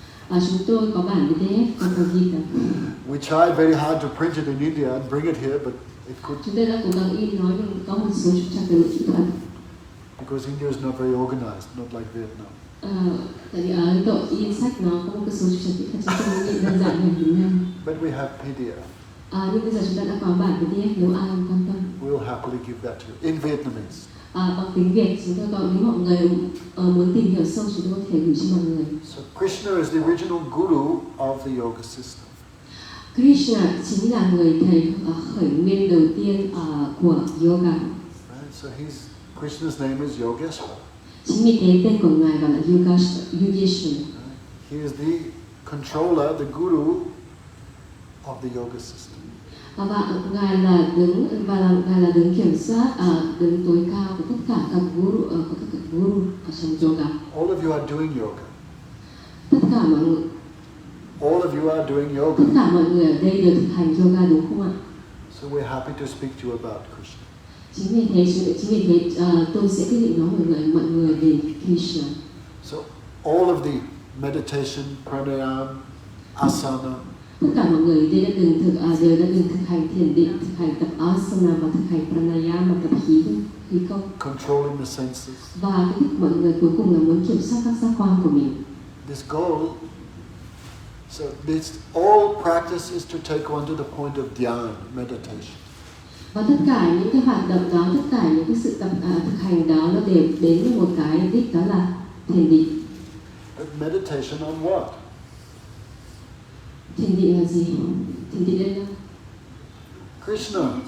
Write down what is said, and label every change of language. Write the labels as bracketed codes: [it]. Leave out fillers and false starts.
[vi] Chúng tôi có bản PDF Bhagavad Gita. [en] We tried very hard to print it in India and bring it here, but it could. [vi] Chúng tôi đã cố gắng in nói nhưng có một số trục trặc về lỗi kỹ thuật. [en] Because India is not very organized, not like Vietnam. [vi] Tại vì ở Ấn Độ in sách nó có một cái số trục trặc kỹ thuật, chúng tôi in đơn giản như Việt Nam. [en] But we have PDF. [vi] Nhưng bây giờ chúng ta đã có bản PDF, nếu ai quan tâm. [en] We'll happily give that to you in Vietnamese. [vi] Bằng tiếng Việt, chúng tôi có, nếu mọi người muốn tìm hiểu sâu, chúng tôi có thể gửi cho mọi người. [en] So Krishna is the original guru of the yoga system. [vi] Krishna chính là người thầy khởi nguyên đầu tiên của yoga. [en] Right? So Krishna's name is Yogeshwara. [vi] Chính vì thế tên của ngài gọi là Yogeshwara. [en] He is the controller, the guru of the yoga system. [vi] Và ngài là đứng kiểm soát, đứng tối cao của tất cả các guru ở trong yoga. [en] All of you are doing yoga. [vi] Tất cả mọi người. [en] All of you are doing yoga. [vi] Tất cả mọi người ở đây đều thực hành yoga, đúng không ạ? [en] So we're happy to speak to you about Krishna. [vi] Chính vì thế tôi sẽ quyết định nói mọi người về Krishna. [en] So all of the meditation, pranayam, asana. [vi] Tất cả mọi người đều đã từng thực hành thiền định, thực hành tập asana và thực hành pranayama, tập khí công. [en] Controlling the senses. [vi] Và cái đích mọi người cuối cùng là muốn kiểm soát các giác quan của mình. [en] This goal. So all practice is to take one to the point of dhyan, meditation. [vi] Và tất cả những cái hoạt động đó, tất cả những cái sự thực hành đó nó đều đến với một cái đích, đó là thiền định. [en] But meditation on what? [vi] Thiền định là gì? Thiền định đây đâu? [en] Krishna.